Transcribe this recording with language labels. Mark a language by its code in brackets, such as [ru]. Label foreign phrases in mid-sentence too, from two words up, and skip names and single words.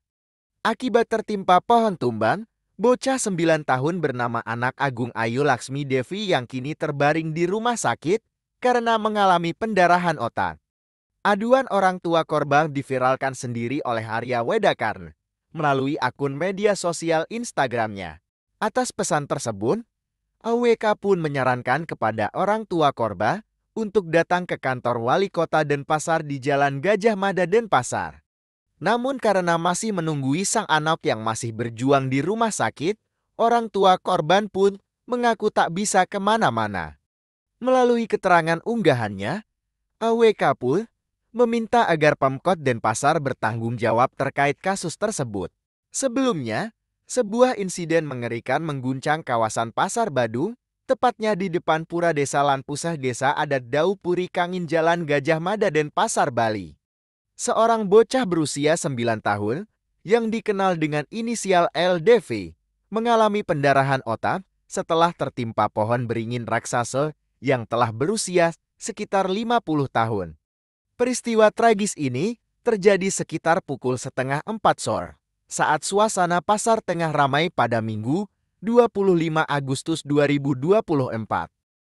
[id] Akibat tertimpa pohon tumbang, bocah 9 tahun bernama anak Agung Ayu Laksmi Devi yang kini terbaring di rumah sakit karena mengalami pendarahan otak. Aduan orang tua korban diviralkan sendiri oleh Arya Wedakarna melalui akun media sosial Instagramnya. Atas pesan tersebut, AWK pun menyarankan kepada orang tua korban untuk datang ke kantor wali kota Denpasar di Jalan Gajah Mada Denpasar. Namun karena masih menunggui sang anak yang masih berjuang di rumah sakit, orang tua korban pun mengaku tak bisa kemana-mana. Melalui keterangan unggahannya, AWK pun meminta agar Pemkot Denpasar bertanggung jawab terkait kasus tersebut. Sebelumnya, sebuah insiden mengerikan mengguncang kawasan Pasar Badung, tepatnya di depan Pura Desa Lanpusah Desa Adat Dau Puri Kangin Jalan Gajah Mada Denpasar, Bali. Seorang bocah berusia 9 tahun yang dikenal dengan inisial LDV mengalami pendarahan otak setelah tertimpa pohon beringin raksasa yang telah berusia sekitar 50 tahun. Peristiwa tragis ini terjadi sekitar pukul setengah 4 sore saat suasana pasar tengah ramai pada Minggu 25 Agustus 2024.